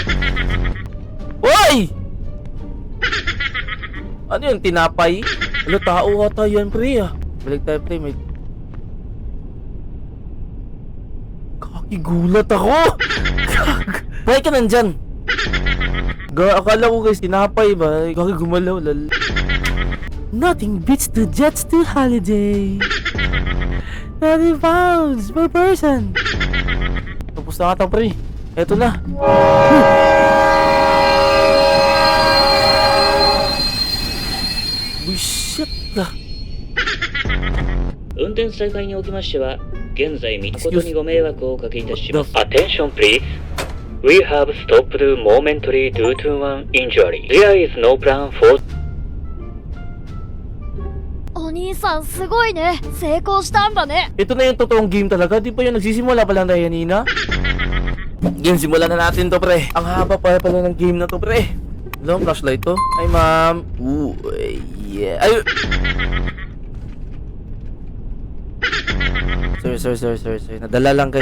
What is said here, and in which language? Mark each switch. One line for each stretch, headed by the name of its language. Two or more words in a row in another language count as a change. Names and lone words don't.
Filipino: Hoy! Ano yung tinapay? Ano, tao ata yan, pre, ah. Balik tayo, pre. May... Kakigulat ako! Bakit ka nandyan? Akala ko guys, tinapay ba? Gagi gumalaw, lal.
English: Nothing beats the Jets to holiday. 30 pounds per person.
Filipino: Tapos na ata, pre. Eto na. Bullshit na.
Japanese: 運転再開におきましては、現在誠にご迷惑をおかけいたします。
English: Attention please. We have stopped momentary due to one injury. There is no plan for...
Japanese: お兄さんすごいね。成功したんだね。
Filipino: Ito na yung totoong game talaga. Di pa yung nagsisimula pa lang tayo kanina. Game, simulan na natin to, pre. Ang haba pa pala ng game na to, pre. Hello, flashlight to. Ay, ma'am.
English: Ooh, yeah.
Filipino: Ay! Sorry. Nadala lang, guys.